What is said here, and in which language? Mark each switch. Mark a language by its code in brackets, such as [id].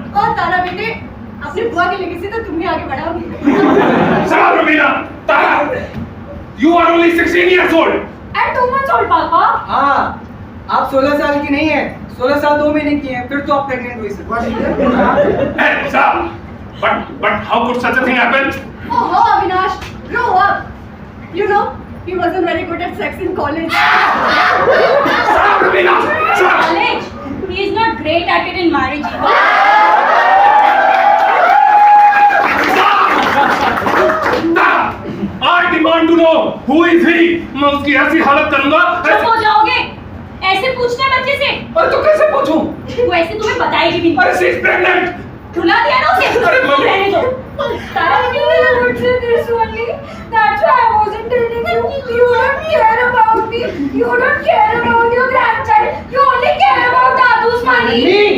[hi] और तारा बेटे अपनी बुआ की लेगेसी तो तुम ही आगे बढ़ाओगी [en] Shut up, Ramina. Tara. You are only 16 years old. And 2 months old, Papa. [hi] हाँ आप 16 साल की नहीं है 16 साल 2 महीने की हैं फिर तो आप प्रेग्नेंट हुई sir [en] Hey, stop. But how could such a thing happen? ओहो Avinash grow up you know he wasn't very good at sex in college Shut up, Ramina. Shut up. College. He is not great at it in marriage. I demand to know who is he. [hi] मैं उसकी ऐसी हालत करूंगा. चुप हो जाओगे? ऐसे पूछते हैं बच्चे से? अरे तो कैसे पूछूं? वो ऐसे तुम्हें बताएगी भी नहीं। [en] अरे she is pregnant. [hi] रुला दिया ना उसे? अरे मम्मी। रहने दो। तारा [en] You would say this only. That's why I wasn't telling you. You don't care about me. You don't care about your grandchild. You only care about Dadu's money.